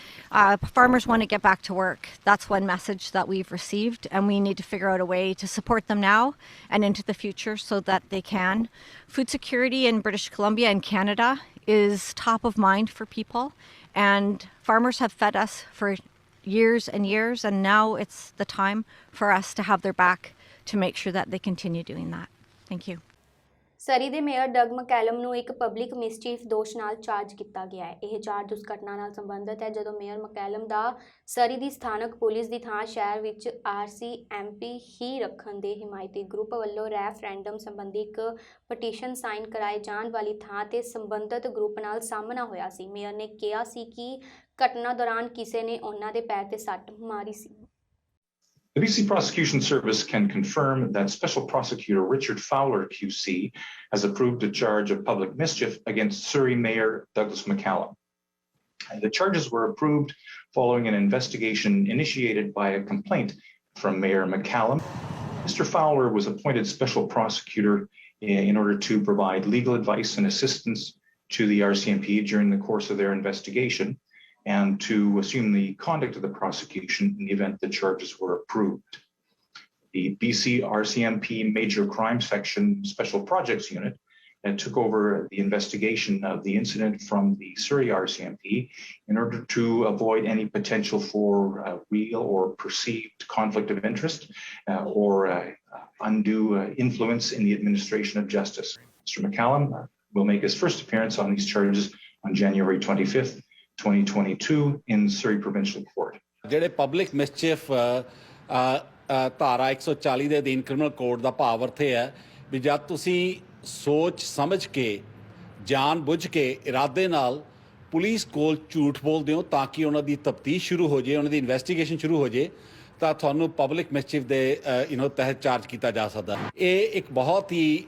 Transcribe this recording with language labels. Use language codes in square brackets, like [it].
[en] Farmers want to get back to work. That's one message that we've received, and we need to figure out a way to support them now and into the future so that they can. Food security in British Columbia and Canada is top of mind for people, and farmers have fed us for years and years, and now it's the time for us to have their back to make sure that they continue doing that. Thank you. [pa] ਸਰੀ ਦੇ mayor Doug ਮਕੈਲਮ ਨੂੰ ਇੱਕ public ਮਿਸਚੀਫ ਦੋਸ਼ ਨਾਲ charge ਕੀਤਾ ਗਿਆ ਹੈ। ਇਹ charge ਉਸ ਘਟਨਾ ਨਾਲ ਸੰਬੰਧਿਤ ਹੈ ਜਦੋਂ ਮੇਅਰ ਮਕੈਲਮ ਦਾ ਸਰੀ ਦੀ ਸਥਾਨਕ ਪੁਲਿਸ ਦੀ ਥਾਂ ਸ਼ਹਿਰ ਵਿੱਚ RCMP ਹੀ ਰੱਖਣ ਦੇ ਹਿਮਾਇਤੀ ਗਰੁੱਪ ਵੱਲੋਂ ਰੈਫਰੈਂਡਮ ਸੰਬੰਧੀ ਇੱਕ ਪਟੀਸ਼ਨ ਸਾਈਨ ਕਰਾਏ ਜਾਣ ਵਾਲੀ ਥਾਂ ਤੇ ਸੰਬੰਧਿਤ ਗਰੁੱਪ ਨਾਲ ਸਾਹਮਣਾ ਹੋਇਆ ਸੀ। ਮੇਅਰ ਨੇ ਕਿਹਾ ਸੀ ਕਿ ਘਟਨਾ ਦੌਰਾਨ ਕਿਸੇ ਨੇ ਉਹਨਾਂ ਦੇ ਪੈਰ ਤੇ ਸੱਟ ਮਾਰੀ ਸੀ। [en] The BC Prosecution Service can confirm that Special Prosecutor Richard Fowler QC has approved a charge of public mischief against Surrey Mayor Douglas McCallum. The charges were approved following an investigation initiated by a complaint from Mayor McCallum. Mr. Fowler was appointed special prosecutor in order to provide legal advice and assistance to the RCMP during the course of their investigation and to assume the conduct of the prosecution in the event the charges were approved. The BC RCMP Major Crime Section Special Projects Unit took over the investigation of the incident from the Surrey RCMP in order to avoid any potential for real or perceived conflict of interest or undue influence in the administration of justice. Mr. McCallum will make his first appearance on these charges on January 25th, 2022 in Surrey Provincial Court. [pa] ਜਿਹੜੇ public ਮਿਸਚੀਫ ਧਾਰਾ 140 ਦੇ ਅਧੀਨ criminal code ਦਾ ਭਾਵ ਅਰਥ ਇਹ ਹੈ ਵੀ ਜਦ ਤੁਸੀਂ ਸੋਚ ਸਮਝ ਕੇ ਜਾਣ ਬੁੱਝ ਕੇ ਇਰਾਦੇ ਨਾਲ ਪੁਲਿਸ ਕੋਲ ਝੂਠ ਬੋਲਦੇ ਹੋ ਤਾਂ ਕਿ ਉਹਨਾਂ ਦੀ ਤਫਤੀਸ਼ ਸ਼ੁਰੂ ਹੋ ਜਾਏ ਉਹਨਾਂ ਦੀ ਇਨਵੈਸਟੀਗੇਸ਼ਨ ਸ਼ੁਰੂ ਹੋ ਜਾਏ ਤਾਂ ਤੁਹਾਨੂੰ ਪਬਲਿਕ ਮਿਸਚੀਫ ਦੇ ਤਹਿਤ ਚਾਰਜ ਕੀਤਾ ਜਾ ਸਕਦਾ ਇਹ ਇੱਕ ਬਹੁਤ ਹੀ